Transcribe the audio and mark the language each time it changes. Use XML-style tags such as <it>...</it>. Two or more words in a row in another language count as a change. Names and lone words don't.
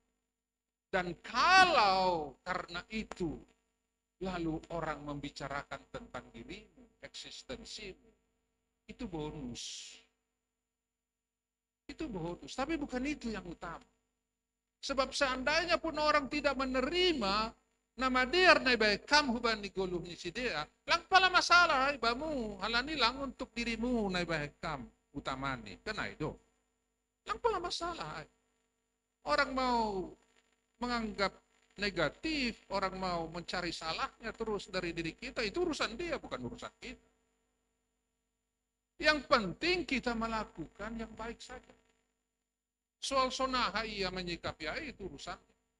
<id>Dan kalau karena itu lalu orang membicarakan tentang dirimu, eksistensimu, itu bonus. Itu bonus, tapi bukan itu yang utama. Sebab seandainya pun orang tidak menerima nama dia</id> <btx>na iba kam huban ni guluh ni si dia, lang pala masalah ibamu, halani lang</btx> <id>untuk dirimu</id> <btx>na iba kam utamani,</btx> <id>kan itu.</id> <btx>Lang pala masalah.</btx> <id>Orang mau menganggap negatif, orang mau mencari salahnya terus dari diri kita, itu urusan dia, bukan urusan kita. Yang penting kita melakukan yang baik saja. Soal sonaha ia menyikapi itu urusannya.</id>